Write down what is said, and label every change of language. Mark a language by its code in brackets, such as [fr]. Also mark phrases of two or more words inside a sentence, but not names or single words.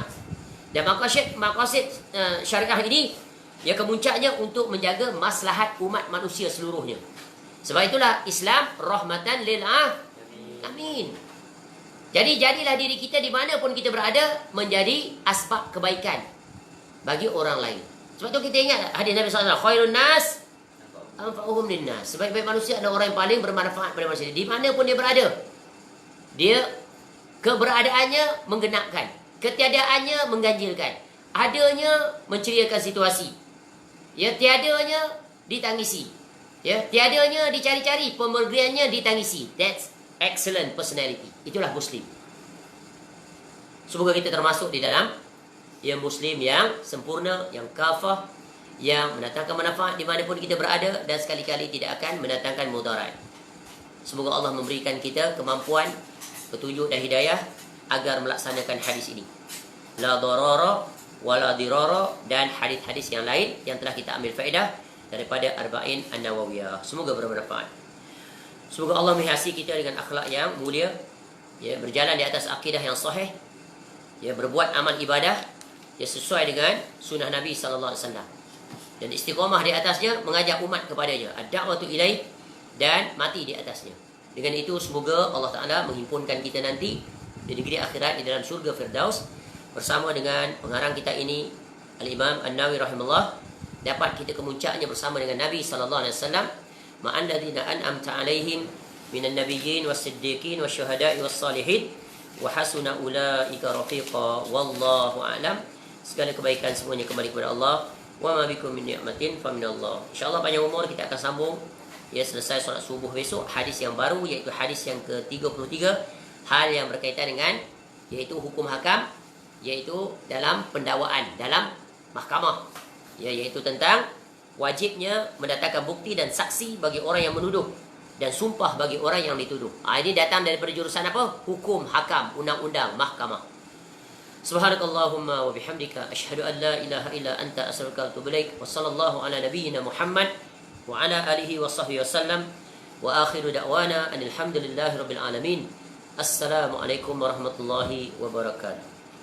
[ms] Dan maqasid syariah ini, ya, kemuncaknya untuk menjaga maslahat umat manusia seluruhnya. Sebab itulah Islam [ar] رحمة للعالمين. [ms] Jadi jadilah diri kita di mana pun kita berada menjadi asbab kebaikan bagi orang lain. Sebab tu kita ingat hadis Nabi SAW, [ar] خير الناس أنفعهم للناس. [ms] Sebaik-baik manusia adalah orang yang paling bermanfaat pada manusia. Di mana pun dia berada, dia keberadaannya menggenapkan, ketiadaannya mengganjilkan, adanya menceriakan situasi, ya, tiadanya ditangisi, ya, tiadanya dicari-cari, pemberiannya ditangisi. [en] That's excellent personality. [ms] Itulah Muslim. Semoga kita termasuk di dalam, ya, Muslim yang sempurna, yang kafah, yang mendatangkan manfaat di mana pun kita berada dan sekali-kali tidak akan mendatangkan mudarat. Semoga Allah memberikan kita kemampuan, petunjuk dan hidayah agar melaksanakan hadis ini. [ar] لا ضرر ولا ضرار, [ms] dan hadis-hadis yang lain yang telah kita ambil faedah daripada Arba'in An-Nawawiyah. Semoga bermanfaat. Semoga Allah menghiasi kita dengan akhlak yang mulia, ya, berjalan di atas akidah yang sahih, ya, berbuat amal ibadah, ya, sesuai dengan sunnah Nabi SAW, dan istiqamah di atasnya, mengajak umat kepadanya, [ar] الدعوة إليه, [ms] dan mati di atasnya. Dengan itu semoga Allah Ta'ala menghimpunkan kita nanti di negeri akhirat di dalam syurga Firdaus bersama dengan pengarang kita ini, Al-Imam An-Nawawi rahimahullah, dapat kita kemuncaknya bersama dengan Nabi SAW, [ar] مع الذين أنعمت عليهم من النبيين والصديقين والشهداء والصالحين وحسن أولئك رفيقا. والله أعلم. [ms] Segala kebaikan semuanya kembali kepada Allah. [ar] وما بكم من نعمة فمن الله. [ms] Insyaallah panjang umur kita akan sambung, ya, selesai solat subuh besok, hadis yang baru, iaitu hadis yang ke-33, hal yang berkaitan dengan, iaitu hukum hakam, iaitu dalam pendakwaan dalam mahkamah, ya, iaitu tentang wajibnya mendatangkan bukti dan saksi bagi orang yang menuduh dan sumpah bagi orang yang dituduh. Ini datang daripada jurusan apa? Hukum hakam, undang-undang, mahkamah. [ar] سبحانك اللهم وبحمدك أشهد أن لا إله إلا أنت أستغفرك وأتوب إليك. وصلى الله على نبينا محمد وعلى آله وصحبه وسلم. وآخر دعوانا أن الحمد لله رب العالمين. السلام عليكم ورحمة الله وبركاته.